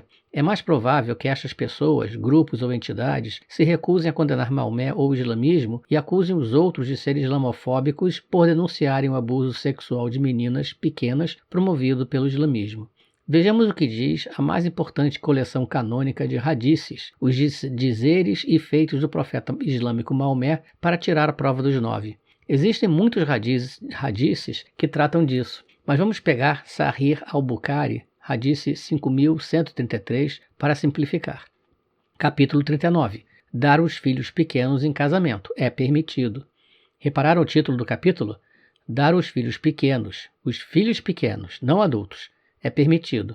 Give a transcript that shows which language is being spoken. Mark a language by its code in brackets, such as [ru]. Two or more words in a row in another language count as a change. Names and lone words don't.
[pt] É mais provável que estas pessoas, grupos ou entidades, se recusem a condenar Maomé ou o islamismo e acusem os outros de serem islamofóbicos por denunciarem o abuso sexual de meninas pequenas promovido pelo islamismo. Vejamos o que diz a mais importante coleção canônica de hadices, os dizeres e feitos do profeta islâmico Maomé, para tirar a prova dos 9. Existem muitos hadices que tratam disso, mas vamos pegar Sahih al-Bukhari, Hadice 5133, para simplificar. Capítulo 39. Dar os filhos pequenos em casamento é permitido. Repararam o título do capítulo? Dar os filhos pequenos, não adultos, é permitido.